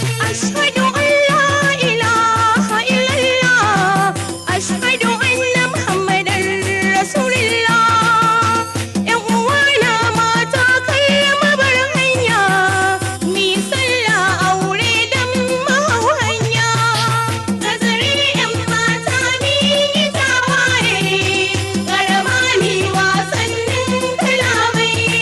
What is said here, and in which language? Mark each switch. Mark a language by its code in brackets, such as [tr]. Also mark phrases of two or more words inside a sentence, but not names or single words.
[ar] أشهد أن لا إله إلا الله. أشهد أن محمدا رسول الله. [ha] Yan uwana mata kai mu bar hanya, mi sallah aure dan mu hau hanya. Nazari yan mata ni ni tawaye, garma ni wasannin kalamai.